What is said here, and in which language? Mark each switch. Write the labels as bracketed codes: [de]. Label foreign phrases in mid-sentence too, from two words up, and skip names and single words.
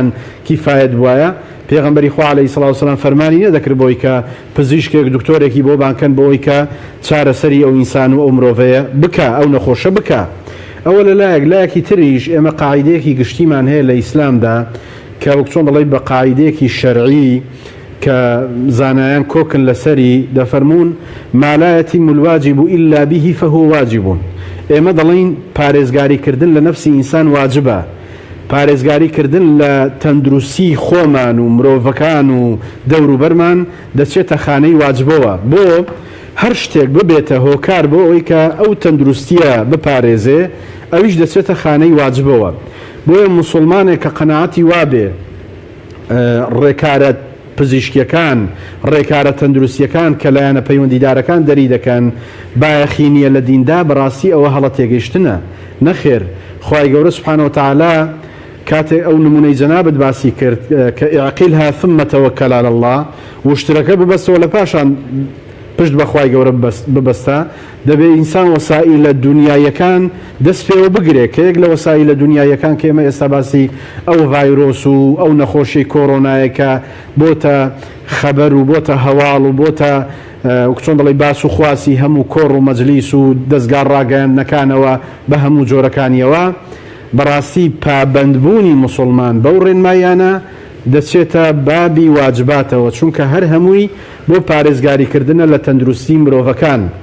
[ckb] کیفایەت بوایە پێغەمبەری خوا [ar] عەلەیهی سەڵات وسەلام [ckb] فەرمانی نەدەکرد بۆی کە پزیشکێک دکتۆرێکی بۆ بانکەن بۆی کە چارەسەری ئەو ئینسان و ئەو مرۆڤەیە بکە ئەو نەخۆشە بکە ئەوە لەلایەکی تریش ئێمە قاعیدەیەکی گشتیمان هەیە لە ئیسلامدا کە وەک چۆن دەڵێ بە قاعیدەیەکی شەرعی کە زانایان کۆکن لەسەری دەفەرمونون [ar] ما لا يتم الواجب إلا به فهو واجب. [ckb] ئێمە دەڵێن پارێزگاریکردن لە نەفسی ئینسان واجبە، پارێزگاریکردن لە تەندروستی خۆمان و مرۆڤەکان و دەوروبەرمان دەچێتە خانەی واجبەوە بۆ هەر شتێک ببێتە هۆکار بۆ ئەوەی کە ئەو تەندروستیە بپارێزێ ئەویش دەچێتە خانەی واجبەوە. بۆیە موسڵمانێک کە قەناعەتی وابێ ڕێکارە پزیشکیەکان ڕێکارە تەندروستیەکان کە لایەنە پەیوەندیدارەکان دەری دەکەن بایەخی نییە لە دیندا بەڕاستی ئەوە هەڵە تێگەیشتنە نەخێر. خوای گەورە سوبحانە وتعالا کاتێک ئەو نمونەی جەنابەت باسی کرد کە [ar] ئیعقیلها ثم توکل علی الله [ckb] وشترەکە ببەستەوە لە پاشان پشت بەخوای گەورە ببەستە دەبێ ئینسان وەسائیلە دنیایەکان دەست پێوە بگرێ کە یەک لە وەسائیلە دنیایەکان کە ئێمە ئێستا باسی ئەو ڤایرۆس و ئەو نەخۆشی کۆڕۆنایەکە بۆتە خەبەر و بۆتە هەواڵ و بۆتە چۆن دەڵێ باس و خواسی هەموو کۆڕ و مەجلیس و دەستگار ڕاگەیاندنەکانەوە بە هەموو جۆرەکانیەوە بەڕاستی پابەندبوونی موسڵمان بەو ڕێنمایانە دەچێتە بابی واجباتەوە چونکە هەر هەمووی بۆ پارێزگاریکردنە لە تەندروستی مرۆڤەکان.